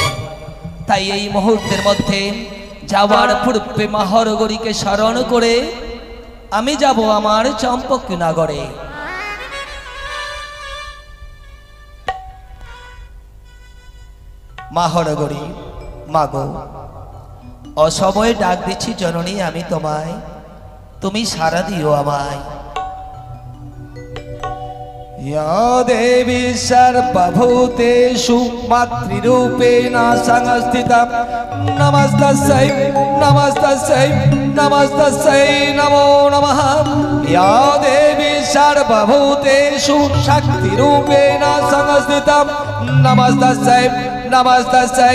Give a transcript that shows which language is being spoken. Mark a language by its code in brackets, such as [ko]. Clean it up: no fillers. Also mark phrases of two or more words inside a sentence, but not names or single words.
[bn] তাই এই মুহূর্তের মধ্যে যাওয়ার পূর্বে মা হরগরিকে স্মরণ করে আমি যাব আমার চম্পক নগরে। মা হরগরি, মাগো অসময়ে ডাক দিচ্ছি জননী আমি তোমায়, তুমি সারা দিও আমায়। [sa] या देवी सर्वभूतेषु मातृरूपेण संस्थिता नमस्तस्यै नमस्तस्यै नमस्तस्यै नमो नमः। या देवी सर्वभूतेषु शक्तिरूपेण संस्थिता नमस्तस्यै नमस्तस्यै